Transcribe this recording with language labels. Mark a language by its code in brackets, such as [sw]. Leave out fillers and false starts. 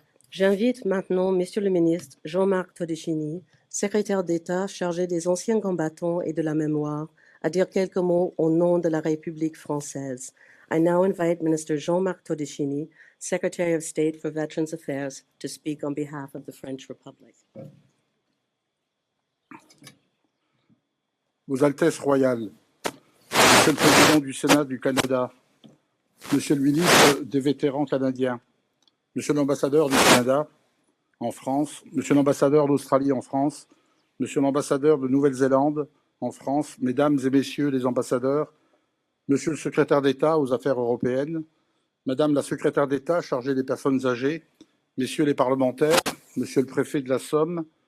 [fr] J'invite maintenant Monsieur le ministre Jean-Marc Todeschini, secrétaire d'État chargé des anciens combattants et de la mémoire, à dire quelques mots au nom de la République française. [en] I now invite Minister Jean-Marc Todeschini, Secretary of State for Veterans Affairs, to speak on behalf of the French Republic. [fr] Vos Altesses royales, Monsieur le Président du Sénat du Canada, Monsieur le ministre des vétérans canadiens, Monsieur l'ambassadeur du Canada en France, Monsieur l'ambassadeur d'Australie en France, Monsieur l'ambassadeur de Nouvelle-Zélande en France, Mesdames et Messieurs les ambassadeurs, Monsieur le secrétaire d'État aux Affaires européennes, Madame la secrétaire d'État chargée des personnes âgées, Messieurs les parlementaires, Monsieur le préfet de la Somme,